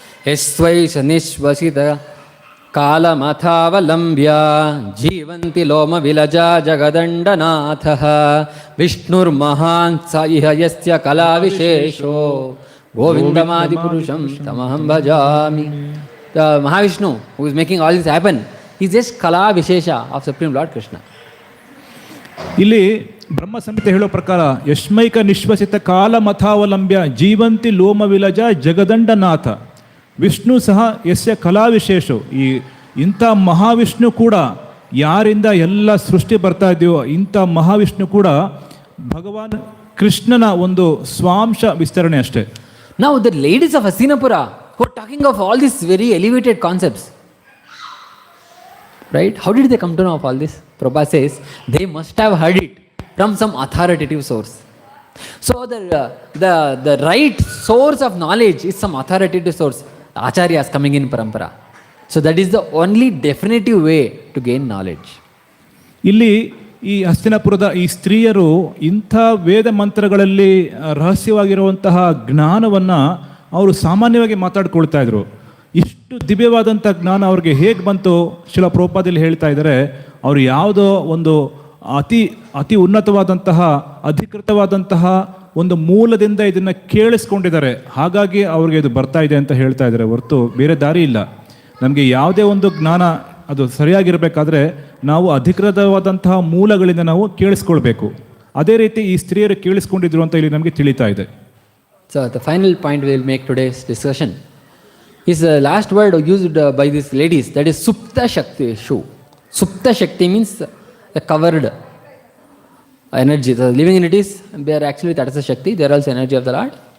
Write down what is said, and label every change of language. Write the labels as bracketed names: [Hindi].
[Sanskrit] ಯಸ್ವೈಷ ನಿಶ್ವಸಿತ ಕಾಲಮಥಾವಲಂಬ್ಯ ಜೀವಂತಿ ಲೋಮ ವಿಲಜ ಜಗದಂಡನಾಥ ವಿಷ್ಣುರ್ಮಹಾನ್ ಸ ಇಹ ಯಸ್ಯ ಕಲಾ ವಿಶೇಷೋ ಗೋವಿಂದಮಾದಿ ಪುರುಷಂ ತಮಹಂ ಭಜಾಮಿ. [English] The Mahavishnu who is making all this happen is just ಕಲಾ ವಿಶೇಷ of Supreme Lord Krishna. [Kannada] ಇಲ್ಲಿ ಬ್ರಹ್ಮ ಸಂಹಿತೆ ಹೇಳೋ ಪ್ರಕಾರ [Sanskrit] ಯಶ್ಮೈಕ ನಿಶ್ವಸಿತ ಕಾಲ ಮಥಾವಲಂಬ್ಯ ಜೀವಂತಿ ಲೋಮ ವಿಲಜ ಜಗದಂಡನಾಥ ವಿಷ್ಣು ಸಹ ಯಸ್ಯ ಕಲಾ ವಿಶೇಷ. [Kannada] ಇಂಥ ಮಹಾವಿಷ್ಣು ಕೂಡ, ಯಾರಿಂದ ಎಲ್ಲ ಸೃಷ್ಟಿ ಬರ್ತಾ ಇದೆಯೋ ಇಂಥ ಮಹಾವಿಷ್ಣು ಕೂಡ ಭಗವಾನ್ ಕೃಷ್ಣನ ಒಂದು ಸ್ವಾಂಶ ವಿಸ್ತರಣೆ ಅಷ್ಟೇ. [English] Now the ladies of Hastinapura who are talking of all these very elevated concepts, right? How did they come to know of all this? Prabhupada says they must have heard it from some authoritative source. So the right source of knowledge is some authoritative source. Acharyas coming in parampara. So that is the only definitive way to gain knowledge. [Kannada] ಇಲ್ಲಿ ಈ ಹಸ್ತಿನಾಪುರದ ಈ ಸ್ತ್ರೀಯರು ಇಂಥ ವೇದ ಮಂತ್ರಗಳಲ್ಲಿ ರಹಸ್ಯವಾಗಿರುವಂತಹ ಜ್ಞಾನವನ್ನು ಅವರು ಸಾಮಾನ್ಯವಾಗಿ ಮಾತಾಡ್ಕೊಳ್ತಾ ಇದ್ರು. ಇಷ್ಟು ದಿವ್ಯವಾದಂಥ ಜ್ಞಾನ ಅವ್ರಿಗೆ ಹೇಗೆ ಬಂತು? ಶಿಲ ಪ್ರಭುಪಾದಲ್ಲಿ ಹೇಳ್ತಾ ಇದ್ದಾರೆ, ಅವರು ಯಾವುದೋ ಒಂದು ಅತಿ ಉನ್ನತವಾದಂತಹ ಅಧಿಕೃತವಾದಂತಹ ಒಂದು ಮೂಲದಿಂದ ಇದನ್ನು ಕೇಳಿಸ್ಕೊಂಡಿದ್ದಾರೆ, ಹಾಗಾಗಿ ಅವ್ರಿಗೆ ಇದು ಬರ್ತಾ ಇದೆ ಅಂತ ಹೇಳ್ತಾ ಇದ್ದಾರೆ. ಹೊರತು ಬೇರೆ ದಾರಿ ಇಲ್ಲ. ನಮಗೆ ಯಾವುದೇ ಒಂದು ಜ್ಞಾನ ಅದು ಸರಿಯಾಗಿರಬೇಕಾದ್ರೆ ನಾವು ಅಧಿಕೃತವಾದಂತಹ ಮೂಲಗಳಿಂದ ನಾವು ಕೇಳಿಸ್ಕೊಳ್ಬೇಕು. ಅದೇ ರೀತಿ ಈ ಸ್ತ್ರೀಯರು ಕೇಳಿಸ್ಕೊಂಡಿದ್ರು ಅಂತ ಇಲ್ಲಿ ನಮಗೆ ತಿಳಿತಾ ಇದೆ. [English] So the final point we will make today's discussion is the last word used by these ladies, that is Supta Shakti Shu. Supta Shakti means the covered energy. The living entities, they are actually Tatasa Shakti, they are also energy of the Lord.